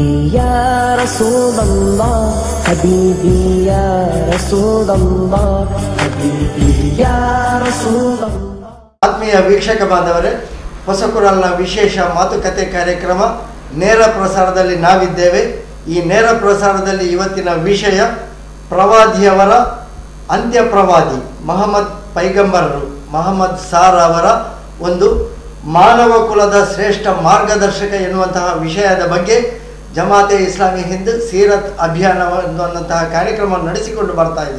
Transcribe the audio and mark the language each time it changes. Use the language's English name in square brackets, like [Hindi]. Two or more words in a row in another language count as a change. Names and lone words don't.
[Arabic] يا رسول الله حبيبي يا رسول الله حبيبي يا رسول الله. [Kannada] ಆತ್ಮೀಯ ವೀಕ್ಷಕ ಬಾಂಧವರೇ, ಹೊಸಕುರಲ್ನ ವಿಶೇಷ ಮಾತುಕತೆ ಕಾರ್ಯಕ್ರಮ ನೇರ ಪ್ರಸಾರದಲ್ಲಿ ನಾವಿದ್ದೇವೆ. ಈ ನೇರ ಪ್ರಸಾರದಲ್ಲಿ ಇವತ್ತಿನ ವಿಷಯ ಪ್ರವಾದಿಯವರ ಅಂತ್ಯ ಪ್ರವಾದಿ ಮೊಹಮ್ಮದ್ ಪೈಗಂಬರರು ಮೊಹಮ್ಮದ್ ಸಾರ್ ಅವರ ಒಂದು ಮಾನವ ಕುಲದ ಶ್ರೇಷ್ಠ ಮಾರ್ಗದರ್ಶಕ ಎನ್ನುವಂತಹ ವಿಷಯದ ಬಗ್ಗೆ ಜಮಾತೆ ಇಸ್ಲಾಮಿ ಹಿಂದ್ ಸೀರತ್ ಅಭಿಯಾನ ಅನ್ನುವಂತಹ ಕಾರ್ಯಕ್ರಮ ನಡೆಸಿಕೊಂಡು ಬರ್ತಾ ಇದೆ.